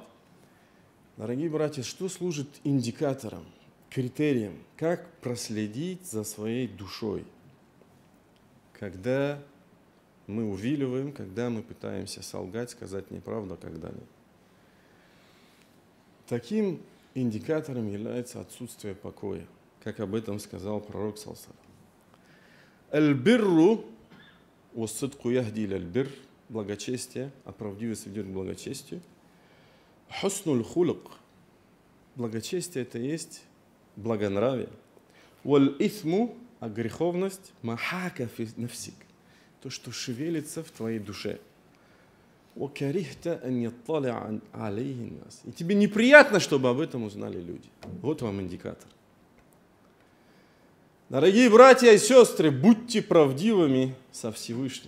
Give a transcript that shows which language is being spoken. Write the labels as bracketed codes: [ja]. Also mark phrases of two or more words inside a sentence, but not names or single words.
[ru] Дорогие братья, что служит индикатором, критерием, как проследить за своей душой, когда мы увиливаем, когда мы пытаемся солгать, сказать неправду, когда нет. Таким индикатором является отсутствие покоя, как об этом сказал пророк [ar] صلى الله عليه. البر والصدق يهدي إلى البر, [ru] благочестие, а правдивость ведет к благочестию. [ar] حسن الخلق, [ru] благочестие это есть благонравие. [ar] والإثم [ru] А греховность [ar] ما حاك في نفسك, [ru] то, что шевелится в твоей душе. И тебе неприятно, чтобы об этом узнали люди. Вот вам индикатор. Дорогие братья и сестры, будьте правдивыми со Всевышним.